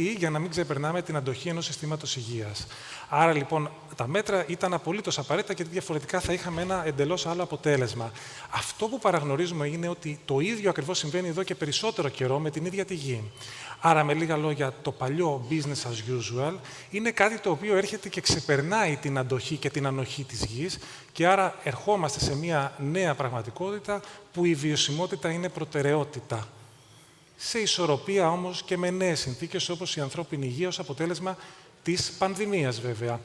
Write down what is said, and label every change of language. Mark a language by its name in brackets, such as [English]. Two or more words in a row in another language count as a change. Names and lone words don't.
[Greek] Για να μην ξεπερνάμε την αντοχή ενός συστήματος υγείας. Άρα λοιπόν τα μέτρα ήταν απολύτως απαραίτητα γιατί διαφορετικά θα είχαμε ένα εντελώς άλλο αποτέλεσμα. Αυτό που παραγνωρίζουμε είναι ότι το ίδιο ακριβώς συμβαίνει εδώ και περισσότερο καιρό με την ίδια τη γη. Άρα, με λίγα λόγια, το παλιό [English] business as usual [Greek] είναι κάτι το οποίο έρχεται και ξεπερνάει την αντοχή και την ανοχή της γης και άρα ερχόμαστε σε μια νέα πραγματικότητα που η βιωσιμότητα είναι προτεραιότητα. Σε ισορροπία όμως και με νέες συνθήκες όπως η ανθρώπινη υγεία ως αποτέλεσμα της πανδημίας βέβαια.